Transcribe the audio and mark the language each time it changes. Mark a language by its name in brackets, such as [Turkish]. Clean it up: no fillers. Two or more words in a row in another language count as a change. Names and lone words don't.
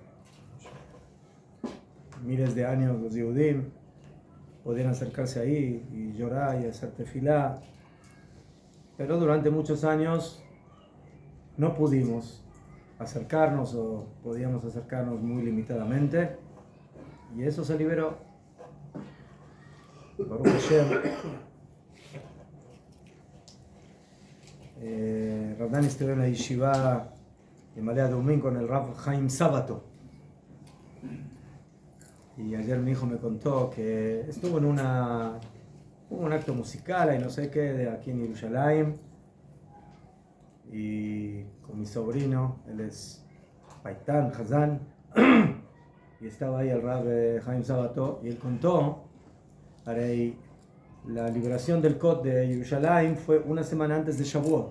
[Spanish] Miles de años los Yehudim podían acercarse ahí y llorar y hacer tefilá. Pero durante muchos años no pudimos acercarnos, o podíamos acercarnos muy limitadamente. Y eso se liberó. [Hebrew] ברוך השם. [Spanish] Rav Dani estuvo en la yeshiva de Malea Domin con el Rav Chaim Sabato. Y ayer mi hijo me contó que estuvo en un acto musical, y no sé qué, de aquí en Jerusalén. Y con mi sobrino, él es Paitán, Hazán, y estaba ahí el Rav Chaim Sabato, y él contó, la liberación del Kot de Jerusalén fue una semana antes de Shavuot.